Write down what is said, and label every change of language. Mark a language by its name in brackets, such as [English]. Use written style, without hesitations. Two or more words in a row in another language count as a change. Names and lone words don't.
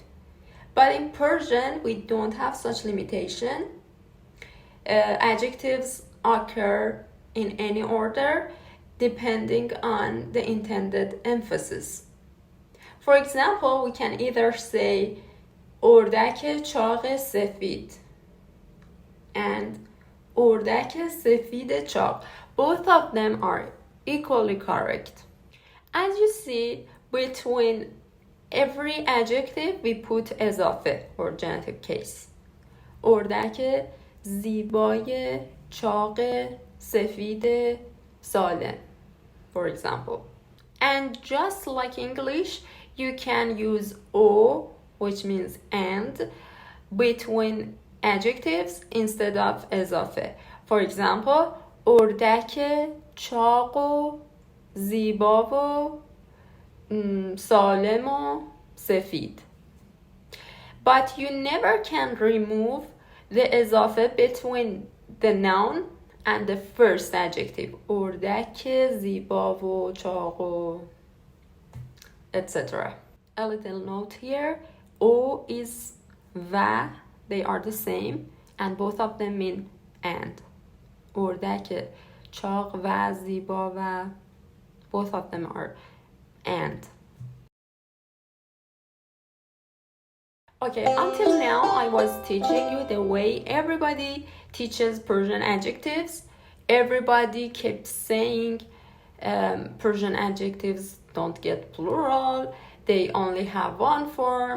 [English] But in Persian, we don't have such limitation. Adjectives occur in any order depending on the intended emphasis. For example, we can either say [Persian] اردک چاق سفید [English] and [Persian] اردک سفید چاق. [English] Both of them are equally correct. As you see, between every adjective we put اضافه or genitive case. [Persian] اردک زیبای چاق سفید سالم, [English] for example. And just like English, you can use o, which means and, between adjectives instead of اضافه. For example, [Persian] اردک چاق و زیبا و سالم و سفید. [English] But you never can remove the اضافه between the noun and the first adjective. [Persian] اردک زیبا و چاق و etc. [English] A little note here. O is و, they are the same, and both of them mean and. [Persian] اردک چاق و زیبا و, [English] both of them are and. Okay, until now I was teaching you the way everybody teaches Persian adjectives. Everybody keeps saying Persian adjectives don't get plural, they only have one form.